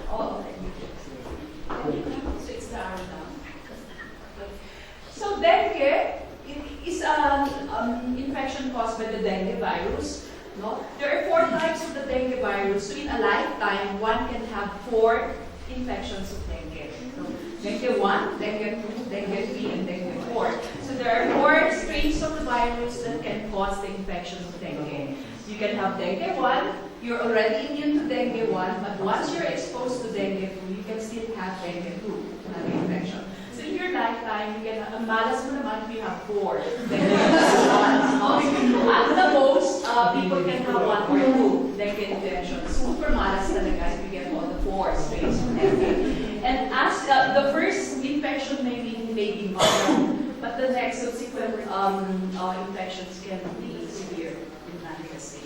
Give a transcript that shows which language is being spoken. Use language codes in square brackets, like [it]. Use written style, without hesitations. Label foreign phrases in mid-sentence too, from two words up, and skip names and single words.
[en] So it's the arrow down. So dengue is an infection caused by the dengue virus. No? There are 4 types of the dengue virus. So in a lifetime, one can have 4 infections of dengue. So dengue 1, dengue 2, dengue 3, and dengue 4. So there are 4 strains of the virus that can cause the infection of dengue. You can have dengue 1, you're already immune to dengue 1, but once you're exposed to dengue 2, you can still have dengue 2, another infection. So in your lifetime, you can, [tl] malas mo naman [en] if you have 4 dengue infections. At the most, people can have 1 or 2 dengue infections. Super [tl] malas talaga [en] if you get all the 4 strains of dengue. And as the first infection may be mild, but the next subsequent infections can be severe in manifestation.